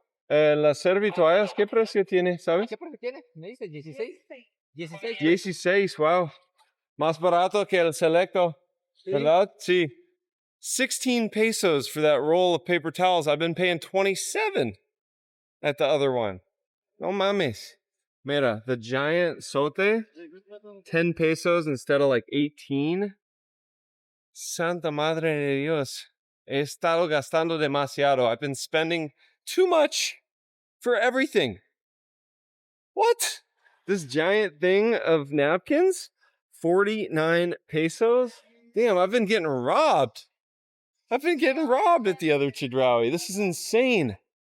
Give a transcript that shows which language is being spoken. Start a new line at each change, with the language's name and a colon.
Spanish: Las servitoallas, ¿qué precio tiene, sabes? ¿Qué precio tiene? Me dice 16. 16.
English: 16, wow.
Spanish: Más barato que el Selecto, ¿verdad? Sí.
English: 16 pesos for that roll of paper towels. I've been paying 27 at the other one.
Spanish: No mames. Mira,
English: the giant sote, 10 pesos instead of like 18.
Spanish: Santa Madre de Dios. He estado gastando demasiado.
English: I've been spending too much for everything. What? This giant thing of napkins? 49 pesos? Damn, I've been getting robbed. I've been getting robbed at the other Chedraui. This is insane.